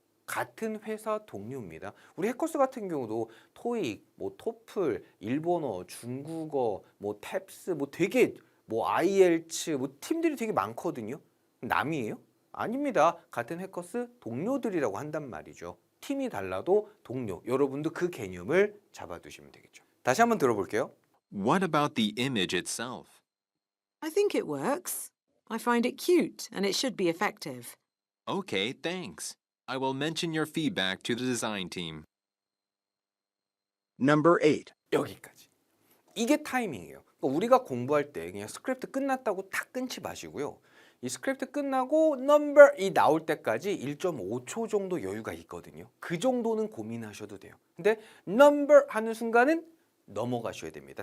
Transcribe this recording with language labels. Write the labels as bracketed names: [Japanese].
[Korean] 같은 회사 동료입니다. 우리 해커스 같은 경우도 토익, 뭐 토플, 일본어, 중국어, 뭐 탭스, 뭐 되게 뭐 IELTS, 뭐 팀들이 되게 많거든요. 남이에요? 아닙니다. 같은 해커스 동료들이라고 한단 말이죠. 팀이 달라도 동료. 여러분도 그 개념을 잡아두시면 되겠죠. 다시 한번 들어볼게요. [English] What about the image itself? I think it works. I find it cute and it should be effective. Okay, thanks. I will mention your feedback to the design team. Number 8. [Korean] 여기까지. 이게 타이밍이에요. 그러니까 우리가 공부할 때 그냥 스크립트 끝났다고 탁 끊지 마시고요. 이 스크립트 끝나고 number이 나올 때까지 1.5초 정도 여유가 있거든요. 그 정도는 고민하셔도 돼요. 근데 number 하는 순간은 넘어가셔야 됩니다.